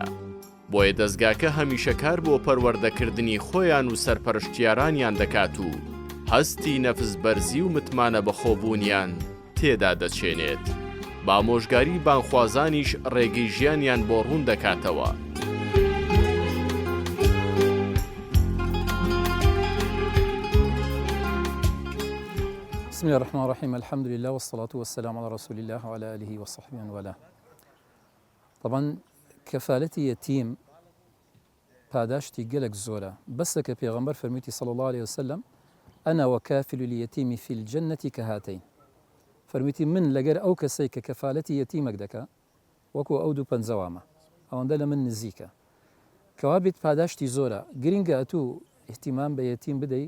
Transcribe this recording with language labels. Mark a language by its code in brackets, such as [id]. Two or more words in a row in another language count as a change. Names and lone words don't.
[ckb] بۆیە دەستگاکە هەمیشە کار بۆ پەروەردەکردنی خۆیان و سەرپەرشتیارانیان دەکات و هەستی نەفس بەرزی و متمانە بەخۆبوونیان تێدا دەچێنێت. بامۆژگاری بانخوازانیش ڕێگەی ژیانیان بۆ ڕوون دەکاتەوە. [ar] بسم الله الرحمن الرحيم الحمد لله والصلاة والسلام على رسول الله وعلى آله وصحبه وله. [ckb] طبعا کەفالەتی یەتیم پاداشتی گەلێک زۆرە بەسە کە پێغەمبەر فەرمووی [ar] صلی الله عليه وسلم ئەنا وەکافل اليتیم فی الجنة [ckb] کەهاتین فەرمووی من لەگەر ئەو کەسەی کە کەفالەتی یەتیمێک دەکا وەکو ئەو دوو پەنجەوامە ئەوەندە لە من نزیکە کەوا بێت پاداشتی زۆرە گرینگە ئەتوو احتیمام بە یەتیم بدەی